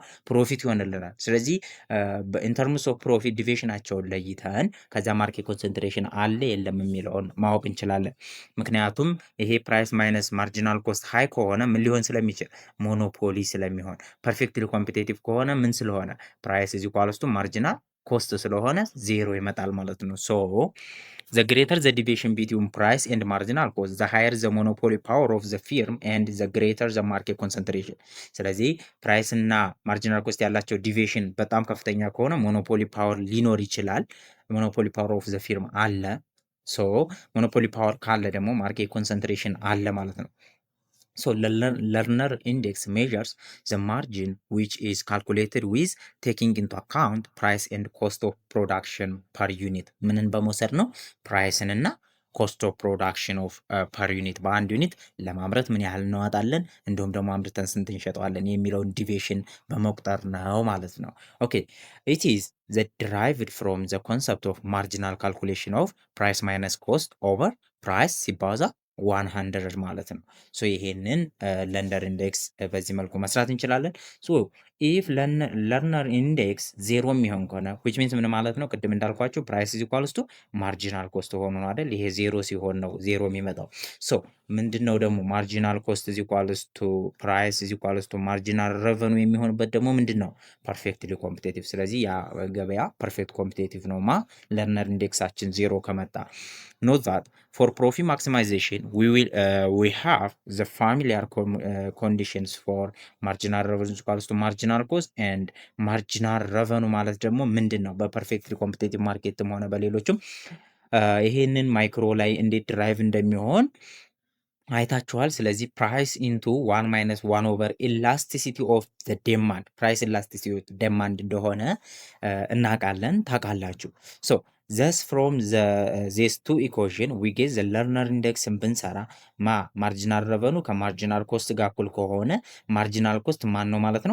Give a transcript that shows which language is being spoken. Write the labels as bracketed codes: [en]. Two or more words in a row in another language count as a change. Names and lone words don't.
[am] ፕሮፊት ይሆንልናል። ስለዚህ [en] in terms of profit [am] ዲቪዬሽናቸውን ለይተን ከዛ [en] market concentration [am] አለ የለም የሚለውን ማወቅ እንችላለን። ምክንያቱም ይሄ [en] price minus marginal cost high [am] ከሆነ ምን ሊሆን ስለሚችል ሞኖፖሊ ስለሚሆን፣ ፐርፌክትሊ ኮምፒቴቲቭ ከሆነ ምን ስለሆነ [en] price is equals to marginal cost [am] ስለሆነ ዜሮ ይመጣል ማለት ነው። [en] ሶ the greater the deviation between price and marginal cost, the higher the monopoly power of the firm and the greater the market concentration። ስለዚህ ፕራይስ እና ማርጂናል ኮስት [am] ያላቸው ዲቪዬሽን በጣም ከፍተኛ ከሆነ [en] ሞኖፖሊ ፓወር [am] ሊኖር ይችላል። [en] monopoly power of the firm አለ። ሶ ሞኖፖሊ ፓወር [am] ካለ ደግሞ [en] ማርኬት ኮንሰንትሬሽን [am] አለ ማለት ነው። [en] So learner index measures the margin which is calculated with taking into account price and cost of production per unit። [am] ምንን በመውሰድ ነው? ፕራይስን እና [en] cost of production of per unit፣ [am] በአንድ ዩኒት ለማምረት ምን ያህል እናወጣለን እንዲሁም ደግሞ አምርተን ስንት እንሸጠዋለን የሚለውን ዲቪዬሽን በመቁጠር ነው ማለት ነው። [en] ኦኬ it is the derived from the concept of marginal calculation of price minus cost over price [am] ሲባዛ 100 ማለት ነው። ሶ ይሄንን [en] Lerner index [am] በዚህ መልኩ መስራት እንችላለን። [en] so if Lerner index zero [am] የሚሆን ከሆነ [en] which means [am] ምን ማለት ነው? ቅድም እንዳልኳችሁ [en] price is equals to marginal cost [am] ሆኖ ነው አይደል? ይሄ ዜሮ ሲሆን ነው ዜሮ የሚመጣው። [en] so ምንድነው ደግሞ marginal cost is equals to price is equals to marginal revenue [am] የሚሆንበት ደግሞ ምንድነው? [en] ፐርፌክትሊ ኮምፒቴቲቭ። [am] ስለዚህ ያ ገበያ [en] ፐርፌክት ኮምፒቴቲቭ [am] ነው ለርነር ኢንዴክሳችን ዜሮ ከመጣ። [en] Note that for profit maximization we have the familiar conditions for marginal revenue equals to marginal cost and marginal revenue [am] ማለት ደግሞ ምንድን ነው? በፐርፌክትሊ ኮምፒቴቲቭ ማርኬትም ሆነ በሌሎችም ይሄንን ማይክሮ ላይ እንዴት ድራይቭ እንደሚሆን አይታችኋል። ስለዚህ [en] price into 1 minus 1 over elasticity of the demand፣ price elasticity of demand [am] እንደሆነ እናውቃለን፣ ታውቃላችሁ። [en] so thus from these two equation we get the Lerner index [am] ብንሰራ [en] marginal revenue [am] ከማርጂናል ኮስት ጋር እኩል ከሆነ [en] marginal cost [am] ማን ነው ማለት ነው?